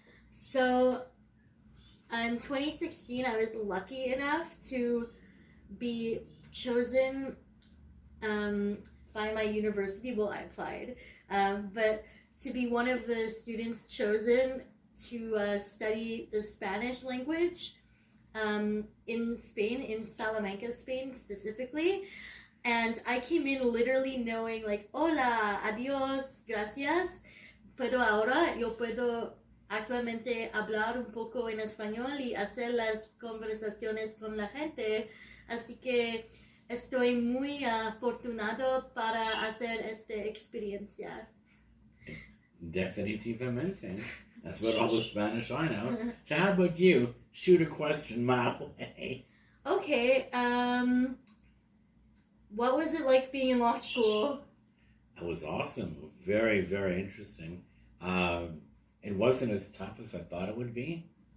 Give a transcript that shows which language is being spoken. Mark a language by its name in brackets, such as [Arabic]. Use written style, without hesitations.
[English] So, in 2016, I was lucky enough to be chosen by my university. Well, I applied, but to be one of the students chosen to study the Spanish language in Spain, in Salamanca, Spain specifically. And I came in literally knowing like, [Spanish] hola, adios, gracias, yo puedo actualmente hablar un poco en español y hacer las conversaciones con la gente, así que estoy muy afortunado para hacer esta experiencia. Definitivamente. [English] That's what all the Spanish I know. So how about you? Shoot a question my way. Okay, what was it like being in law school? It was awesome. Very, very interesting. It wasn't as tough as I thought it would be.